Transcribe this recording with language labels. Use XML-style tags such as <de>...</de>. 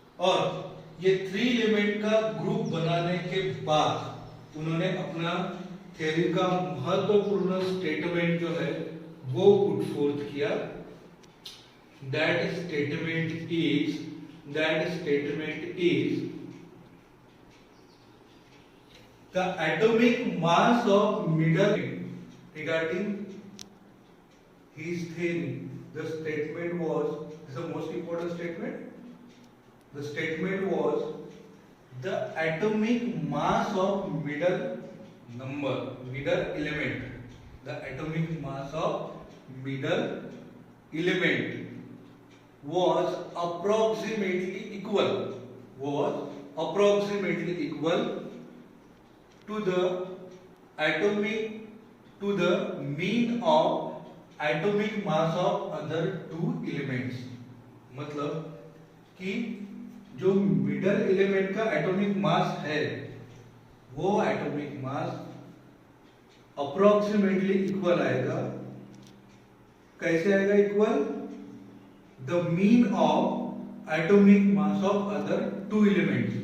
<hi>और ये 3 एलिमेंट का ग्रुप बनाने के बाद उन्होंने अपना थ्योरी का महत्वपूर्ण स्टेटमेंट जो है वो पुट फोर्थ किया.</hi> <en>That statement is the atomic mass of middle regarding his theory, the statement was, this is the most important statement. The statement was the atomic mass of middle element, the atomic mass of middle element was approximately equal to the mean of atomic mass of other two elements.</en> <hi>मतलब कि जो middle element का atomic mass है वो atomic mass approximately equal आएगा. कैसे आएगा equal?</hi> <en>The mean of atomic mass of other two elements.</en>